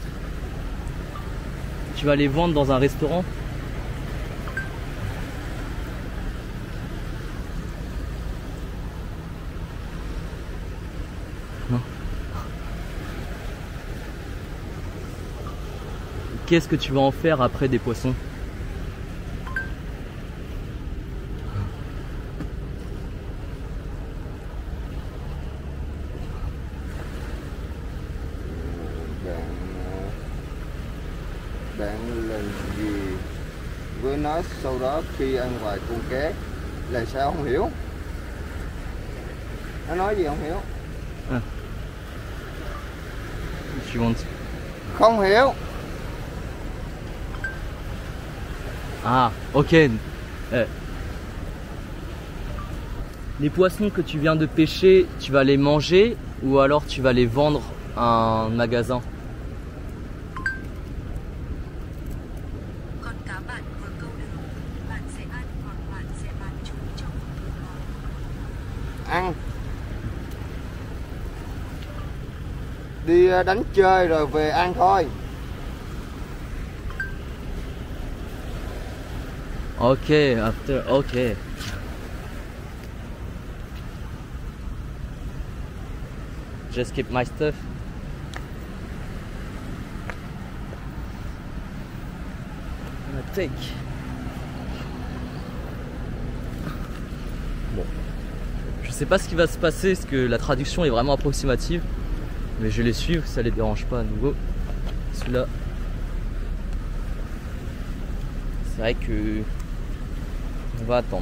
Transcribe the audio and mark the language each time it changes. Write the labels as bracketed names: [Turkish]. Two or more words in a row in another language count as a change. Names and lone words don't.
[French] Tu vas les vendre dans un restaurant? Non. Qu'est-ce que tu vas en faire après des poissons? [Vietnamese] Bạn làm gì với nó sau đó khi ăn vài con cá là sao không hiểu? Nó nói gì không hiểu? [French] Tu vends. [Vietnamese] Không hiểu. Ah, ok. [French] Les poissons que tu viens de pêcher, tu vas les manger ou alors tu vas les vendre à un magasin? [Vietnamese] Ăn. Đi đánh chơi rồi về ăn thôi. [English] Ok, after, ok. Just keep my stuff. I'm gonna take. [French] Bon. Je sais pas ce qui va se passer parce que la traduction est vraiment approximative. Mais je vais les suivre, ça les dérange pas à nouveau. Celui-là. C'est vrai que on va attendre.